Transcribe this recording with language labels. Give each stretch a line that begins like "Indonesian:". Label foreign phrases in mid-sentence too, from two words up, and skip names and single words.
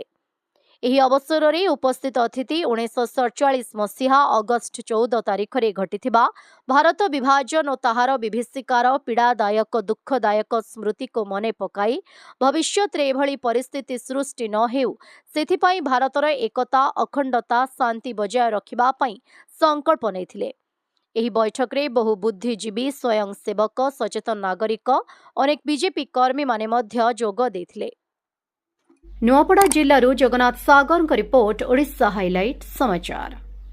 Odia: ଏହି ଅବସରରେ ଉପସ୍ଥିତ ଅତିଥି 1947 ମସିହା ଅଗଷ୍ଟ 14 ତାରିଖରେ ଘଟିଥିବା ଭାରତ ବିଭାଜନ ଓ ତାହାର ବିଭୀଷିକାର ପୀଡ଼ାଦାୟକ ଦୁଃଖଦାୟକ ସ୍ମୃତିକୁ ମନେ ପକାଇ ଭବିଷ୍ୟତରେ ଏଭଳି ପରିସ୍ଥିତି ସୃଷ୍ଟି ନ ହେଉ ସେଥିପାଇଁ ଭାରତର ଏକତା, ଅଖଣ୍ଡତା, ଶାନ୍ତି ବଜାୟ ରଖିବା ପାଇଁ ସଂକଳ୍ପ ନେଇଥିଲେ। ଏହି ବୈଠକରେ ବହୁ ବୁଦ୍ଧିଜୀବୀ, ସ୍ୱୟଂସେବକ, ସଚେତନ ନାଗରିକ, ଅନେକ ବିଜେପି କର୍ମୀମାନେ ମଧ୍ୟ ଯୋଗ ଦେଇଥିଲେ। ନୁଆପଡ଼ା ଜିଲ୍ଲାରୁ ଜଗନ୍ନାଥ ସାଗର ରିପୋର୍ଟ ଓଡ଼ିଶା ହାଇଲାଇଟ ସମାଚାର।